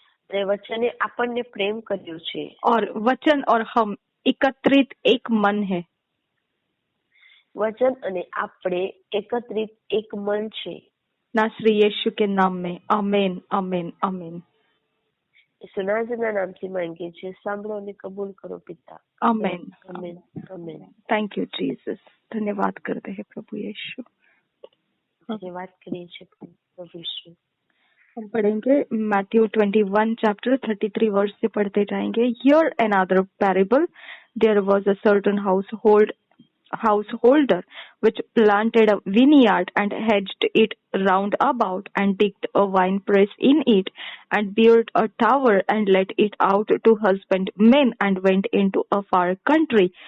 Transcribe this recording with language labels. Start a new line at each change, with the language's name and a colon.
Gujarati: અને વચને આપણને પ્રેમ કર્યો છે.
Hindi: और वचन और हम एकत्रित एक मन है.
Gujarati: વચન અને આપણે એકત્રિત એક મન છે.
Hindi: नासरी यीशु के नाम में आमीन, आमीन, आमीन.
Gujarati: ઈસુના નામથી માંગીએ છીએ, સાંભળો અને કબૂલ કરો પિતા.
Hindi: आमीन.
Gujarati: Amen, amen.
English: Thank you Jesus.
Hindi: धन्यवाद करते हैं प्रभु यीशु.
Gujarati: ધન્યવાદ કરીએ છીએ પ્રભુ ઈશુ.
Hindi: हम पढ़ेंगे मैथ्यू 21 चैप्टर 33 वर्स से पढ़ते जाएंगे.
English: Here another parable. There was a certain householder which planted a vineyard and hedged it round about and digged a winepress in it and built a tower and let it out to husbandmen and went into a far country.